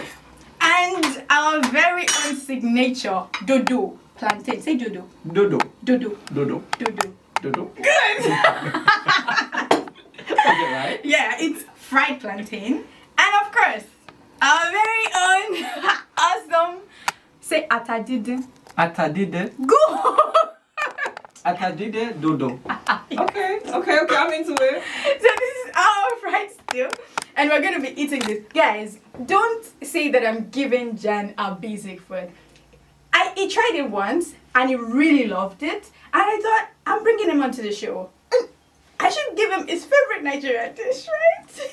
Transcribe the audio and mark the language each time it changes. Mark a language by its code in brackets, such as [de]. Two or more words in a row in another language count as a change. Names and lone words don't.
[en] And our very own signature dodo plantain. Say dodo. Dodo. Dodo. Dodo. Dodo. Dodo. Good. Okay, right? Yeah, it's fried plantain. And of course, our very own awesome, say atadide. Atadide. Go! [yo] Atadide dodo. [en] Okay, I'm into it. So this is our fried stew. And we're going to be eating this. Guys, don't say that I'm giving Jan our basic food. He tried it once and he really loved it. And I thought, I'm bringing him onto the show. I should give him his favorite Nigerian dish, right?